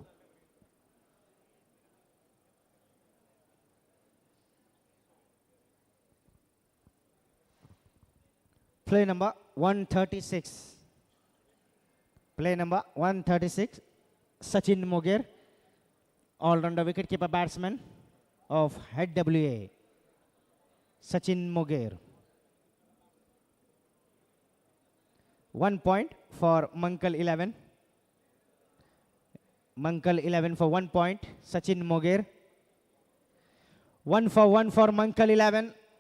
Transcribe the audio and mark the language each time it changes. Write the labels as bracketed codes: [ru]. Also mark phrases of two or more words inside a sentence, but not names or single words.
[en] Play number 136. Play number 136. Sachin Moger, all-rounder wicketkeeper batsman of HWA. Sachin Moger. 1 point for Mankal 11. Mankal 11 for 1 point. Sachin Moger. 1 for Mankal 11.